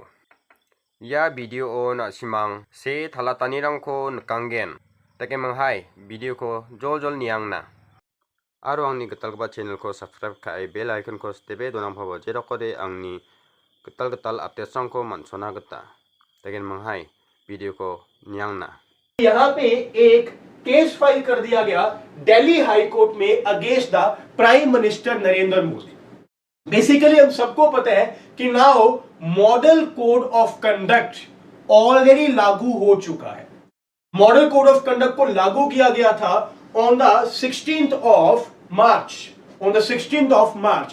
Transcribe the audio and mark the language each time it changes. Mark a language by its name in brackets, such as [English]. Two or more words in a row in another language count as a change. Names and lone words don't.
[Garo] Ya video o nasimang se talatanirangko nikanggen. Takemang video ko jol niangna. Aro angni gitalgipa channel ko subscribe kai [English] bell icon [Garo] ko stebe donangpabo jerokode angni gital update-rangko mansona gita. Takemang video ko niangna. [Hindi] यहाँ पे एक [English] case file [Hindi] कर दिया गया दिल्ली हाई कोर्ट में [English] against the Prime Minister [Hindi] नरेंद्र मोदी। बेसिकली हम सबको पता है कि [English] now model code of conduct already [Hindi] लागू हो चुका है। [English] model code of conduct [Hindi] को लागू किया गया था [English] on the 16th of March.